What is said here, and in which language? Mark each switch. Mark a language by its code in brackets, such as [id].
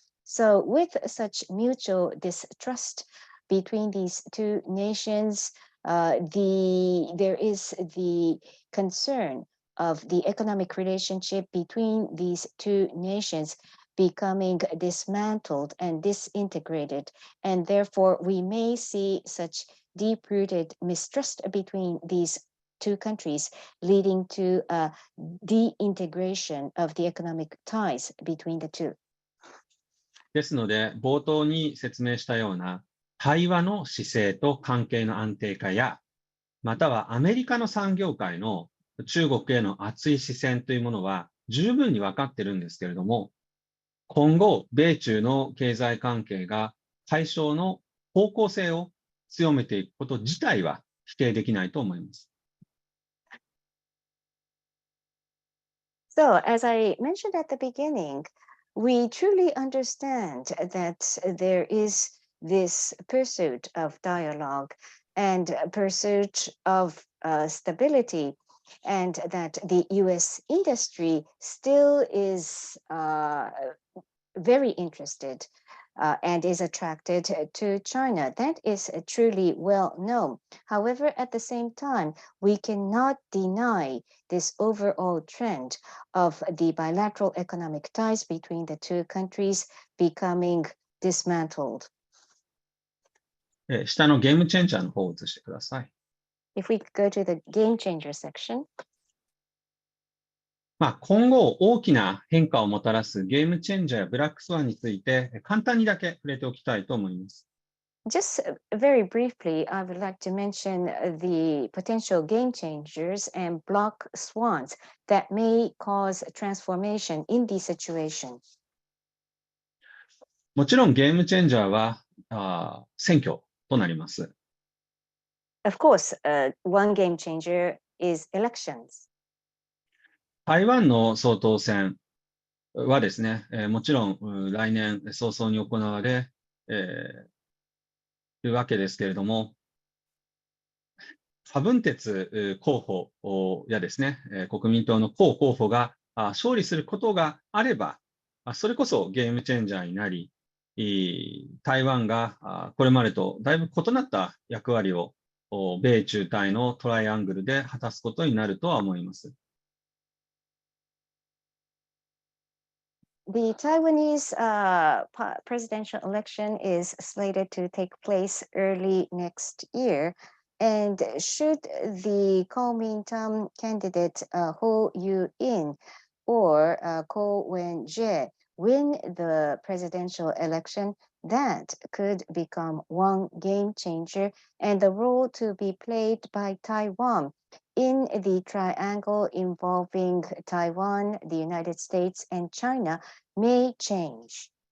[en] So with such mutual distrust between these two nations, there is the concern of the economic relationship between these two nations becoming dismantled and disintegrated. And therefore, we may see such deep-rooted mistrust between these two countries, leading to a de-integration of the economic ties between the two. [ja] ですので、冒頭に説明したような対話の姿勢と関係の安定化や、またはアメリカの産業界の中国への熱い視線というものは十分に分かっているんですけれども、今後、米中の経済関係が解消の方向性を強めていくこと自体は否定できないと思います。 [en] So, as I mentioned at the beginning, we truly understand that there is this pursuit of dialogue and pursuit of stability, and that the U.S. industry still is very interested and is attracted to China. That is truly well known. However, at the same time, we cannot deny this overall trend of the bilateral economic ties between the two countries becoming dismantled. [ja] 下のゲームチェンジャーの方を移してください。 [en] If we go to the game changer section. [ja] 今後大きな変化をもたらすゲームチェンジャーやブラックスワンについて簡単にだけ触れておきたいと思います。 [en] Just very briefly, I would like to mention the potential game changers and black swans that may cause transformation in these situations. [ja] もちろんゲームチェンジャーは選挙となります。 [en] Of course, one game changer is elections. [ja] 台湾の総統選はですね、もちろん来年早々に行われ、いうわけですけれども、柯文哲候補やですね、国民党の候補が勝利することがあれば、それこそゲームチェンジャーになり、台湾がこれまでとだいぶ異なった役割を米中台のトライアングルで果たすことになるとは思います。 [en] The Taiwanese presidential election is slated to take place early next year. And should the Kuomintang candidate Ho Yu-in or Ko Wen-je win the presidential election, that could become one game changer and the role to be played by Taiwan in the triangle involving Taiwan, the United States, and China may change.